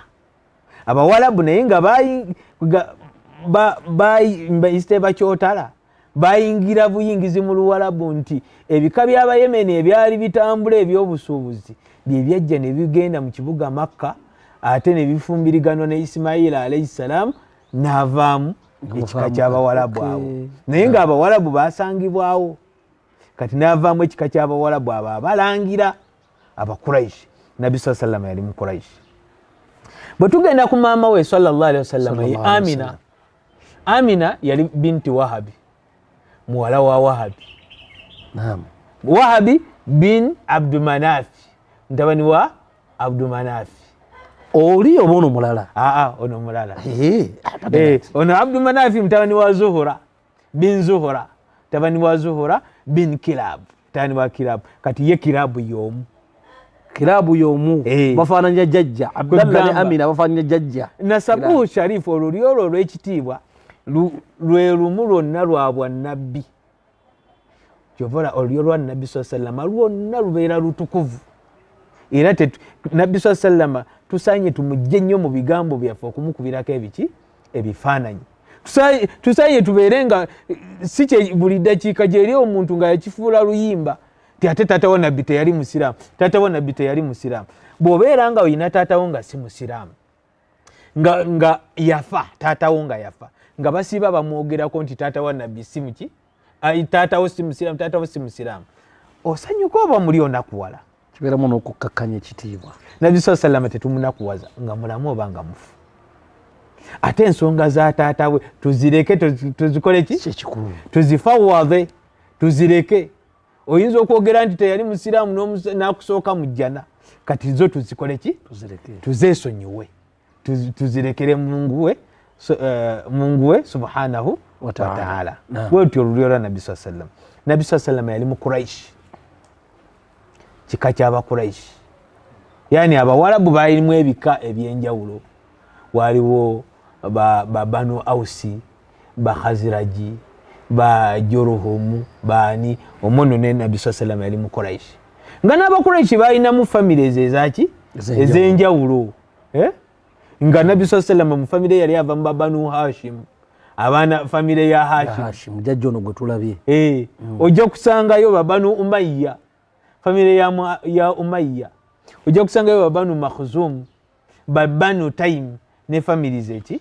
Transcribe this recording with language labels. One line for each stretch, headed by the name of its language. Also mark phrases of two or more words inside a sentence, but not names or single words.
Ganda: Abawalabu naye nga bayiste bakyotala bayingira buyingizi mu Luwalabu nti ebika by'Abayemeni ebyali bitambula ebyobusuubuzi bye byajja ne bigenda mu kibuga Makka ate ne bifumbiriganwa ne Ismaila
Arabic: عليه السلام
Ganda: n'avaamu ekika ky'Abawalabu abo. Naye nga Abawalabu basangibwawo kati n'avaamu ekika ky'Abawalabu abo abalangira Abakuraishi. Nabbi
Arabic: صلى الله عليه وسلم
Ganda: yali mu Kuraishi. Bwe tugenda ku maama we
Arabic: صلى الله عليه وسلم
Ganda: ye Amina. Amina yali binti Wahabi, muwala wa Wahabi. Naam. Wahabi bin Abdumanaf, ntabani wa Abdumanaf. Oli obono mulala. Ono mulala. Ono Abdumanaf mtabani wa Zuhura bin Zuhura, tabani wa Zuhura bin Kilab, tani wa Kilab. Kati ye Kilabu yomu. Kilabu yomu bafananya jajja. Abdallah ne Amina bafananya jajja. Nasabu Sharif olulyo lw'ekitiibwa lwe lumu lwonna lwa bwannabbi. Kyovola olulyo lwa Nabbi
Arabic: صلى الله عليه وسلم
Ganda: lwonna lubeera lutukuvu. Era Nabbi
Arabic: صلى الله عليه وسلم
Ganda: tusanye tumujje nnyo mu bigambo byaffe okumukubirako ebiki ebifaananyi. Tusanye tubeere nga si buli ddakiika gyeri omuntu nga yakifuula luyimba ti ate taata wa Nabbi teyali musiraamu, taata wa Nabbi teyali musiraamu. Bw'obeera nga oyina taatawo nga si musiraamu nga yafa, taatawo nga yafa, nga basiiba bamwogerako nti taata wa Nabbi si muki, taatawo si musiraamu, taatawo si musiraamu, osanyuka oba muli onakuwala. Kibeeramu n'okukkakkanya ekitiibwa. Nabbi
Arabic: صلى الله عليه وسلم
Ganda: tetumunakuwaza nga mulamu oba nga mufu. Ate ensonga za taata we tuzireke, tuzikole ki? Kyekikulu. Tuzifawadhe, tuzireke. Oyinza okwogera nti teyali musiraamu n'akusooka mu jjana. Kati zo tuzikole ki? Tuzireke. Tuzeesonyiwe. Tuzirekere Mungu we
Arabic: سبحانه وتعالى.
Ganda: Bwetyo olulyo lwa Nabbi
Arabic: صلى الله عليه وسلم.
Ganda: Nabbi
Arabic: صلى الله عليه وسلم
Ganda: yali mu Quraish, kika ky'Abakuraishi. Yani Abawalabu baalimu ebika ebyenjawulo. Waliwo ba Banu Ausi, ba Khaziraji, ba Juruhumu, baani omono ne Nabbi
Arabic: صلى الله عليه وسلم
Ganda: yali mu Quraishi. Nga n'Abakuraishi balinamu famire ezaki ez'enjawulo. Nga Nabbi
Arabic: صلى الله عليه وسلم
Ganda: mu famire yali ava mu Banu Hashim, abaana famire ya Hashim. Jajja ono gwe tulabye. Ojja kusangayo ba Banu Umayya, famire ya Umayya. Ojja kusangayo ba Banu Makhzum, ba Banu Taym ne famire zeki.